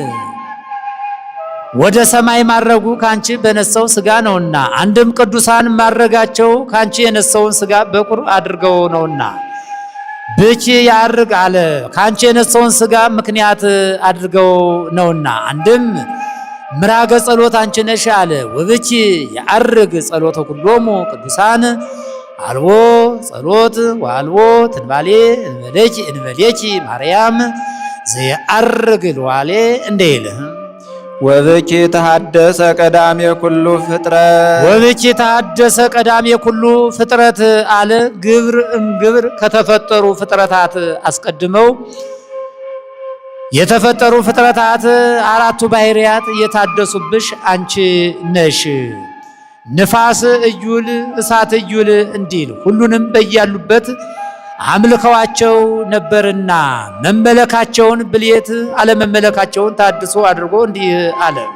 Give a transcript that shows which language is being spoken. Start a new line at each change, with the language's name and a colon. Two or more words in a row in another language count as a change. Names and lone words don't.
Amharic: ወደ ሰማይ ማረጉ ካንቺ በነሳው ሥጋ ነውና አንድም ቅዱሳን ማረጋቸው ካንቺ የነሳውን ሥጋ በኩር አድርገው ነውና ብቻ ያርግ አለ። ካንቺ የነሳውን ሥጋ ምክንያት አድርገው ነውና አንድም ምራገ ጸሎት አንቺ ነሽ አለ።
Geez: ወብቺ ያርግ ጸሎተ ኩሎሙ ቅዱሳን አልቦ ጸሎት ወአልቦ ትንባሌ እንበሌኪ ማርያም ዘየዐርግ ለዋሌ እንዲል ወብኪ ተሐደሰ ቀዳሜ ኩሉ ፍጥረት ወብኪ ተሐደሰ ቀዳሜ ኩሉ ፍጥረት
Amharic: አለ።
Geez: ግብር እምግብር
Amharic: ከተፈጠሩ ፍጥረታት አስቀድመው የተፈጠሩ ፍጥረታት አራቱ ባህሪያት የታደሱብሽ አንቺ ነሽ።
Geez: ንፋስ እዩል እሳት እዩል
Amharic: እንዲል ሁሉንም በያሉበት አምልከዋቸው ነበርና መመለካቸውን ብልየት አለመመለካቸውን ታድሶ አድርጎ እንዲህ አለ።